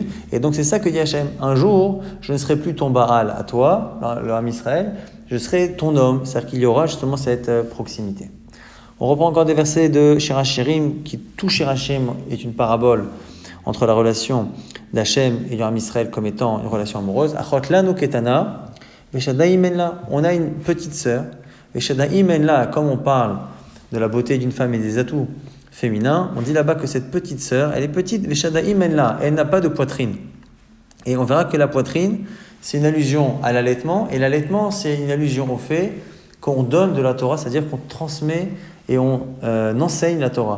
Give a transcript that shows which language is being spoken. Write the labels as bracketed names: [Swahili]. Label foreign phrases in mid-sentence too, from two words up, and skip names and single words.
[French] Et donc, c'est ça que dit Hachem. Un jour, je ne serai plus ton Baal à toi, le Ham Israël, je serai ton homme. C'est-à-dire qu'il y aura justement cette proximité. On reprend encore des versets de Shir HaShirim, qui tout Shir HaShirim est une parabole entre la relation d'Hachem et du Ham Israël comme étant une relation amoureuse. [Hebrew] אחות לנו קטנה, ושדים אין לה. [French] On a une petite sœur. [Hebrew] ושדים אין לה, [French] comme on parle de la beauté d'une femme et des atouts féminin, on dit là-bas que cette petite sœur, elle est petite, [Hebrew] ושדים אין לה, [French] elle n'a pas de poitrine. Et on verra que la poitrine, c'est une allusion à l'allaitement, et l'allaitement, c'est une allusion au fait qu'on donne de la Torah, c'est-à-dire qu'on transmet et on enseigne la Torah.